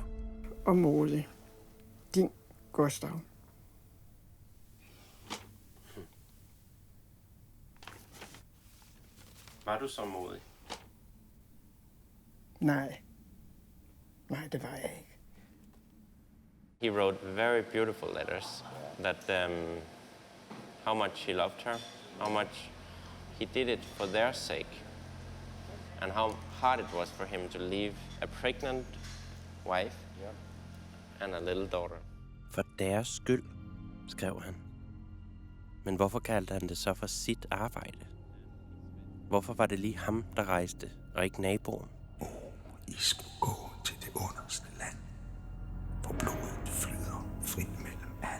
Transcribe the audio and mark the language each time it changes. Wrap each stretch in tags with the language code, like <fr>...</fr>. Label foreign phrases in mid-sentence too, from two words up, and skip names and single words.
<da>og modig. Din Gustav. Var du så modig? Nej, det var jeg ikke.</da> <en>He wrote very beautiful letters that how much he loved her, how much he did it for their sake, and how hard it was for him to leave a pregnant wife and a little daughter.</en> <da>For deres skyld, skrev han. Men hvorfor kaldte han det så for sit arbejde? Hvorfor var det lige ham, der rejste, og ikke naboen? I skulle gå til det underste land, hvor blodet flyder frit mellem alle.</da>